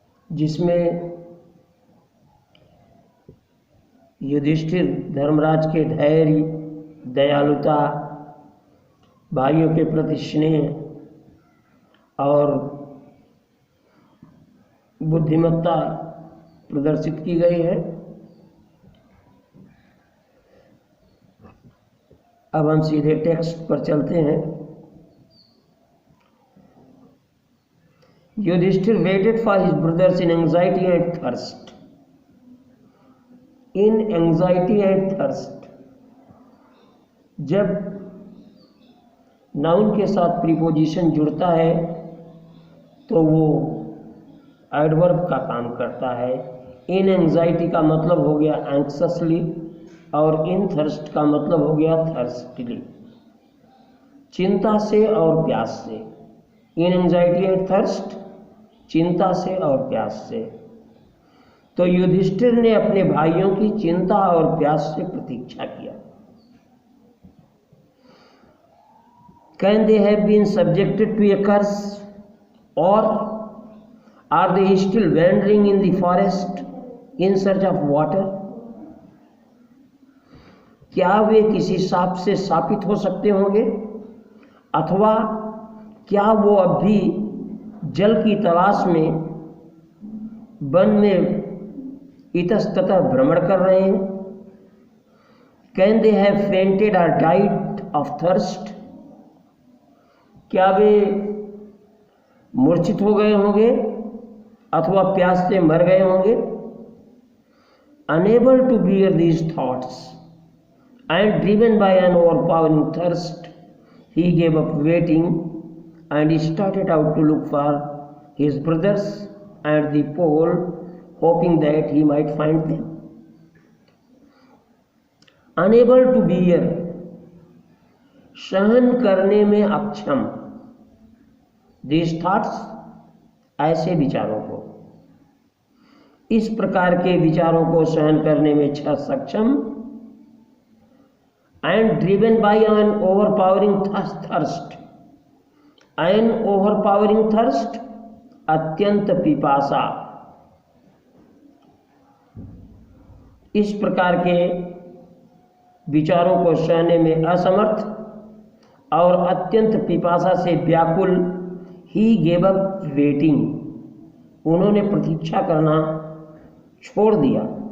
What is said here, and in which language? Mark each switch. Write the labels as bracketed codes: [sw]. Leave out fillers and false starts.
[hi] जिसमें युधिष्ठिर धर्मराज के धैर्य, दयालुता, भाइयों के प्रति स्नेह और बुद्धिमत्ता प्रदर्शित की गई है। अब हम सीधे टेक्स्ट पर चलते हैं। [en] Yudhishthir waited for his brothers in anxiety and thirst. In anxiety and thirst, [hi] जब नाउन के साथ प्रीपोजिशन जुड़ता है तो वो एडवर्ब का काम करता है। [en] in anxiety [hi] का मतलब हो गया एंक्ससली और [en] in thirst [hi] का मतलब हो गया थर्स्टली, चिंता से और प्यास से। [en] in anxiety and thirst, [hi] चिंता से और प्यास से। तो युधिष्ठिर ने अपने भाइयों की चिंता और प्यास से प्रतीक्षा किया। [en] Can they have been subjected to a curse, or are they still wandering in the forest in search of water? [hi] क्या वे किसी शाप से शापित हो सकते होंगे, अथवा क्या वो अब भी जल की तलाश में वन में इतस्ततः भ्रमण कर रहे हैं? [en] Can they have fainted or died of thirst? [hi] क्या वे मूर्छित हो गए होंगे अथवा प्यास से मर गए होंगे? [en] Unable to bear these thoughts and driven by an overpowering thirst, he gave up waiting and started out to look for his brothers at the pole, hoping that he might find them. Unable to bear, [hi] सहन करने में अक्षम। [en] These thoughts, [hi] ऐसे विचारों को, इस प्रकार के विचारों को सहन करने में सक्षम। [en] and driven by an overpowering thirst, an overpowering thirst, [hi] अत्यंत पिपासा। इस प्रकार के विचारों को सहने में असमर्थ और अत्यंत पिपासा से व्याकुल, [en] he gave up waiting, [hi] उन्होंने प्रतीक्षा करना छोड़ दिया।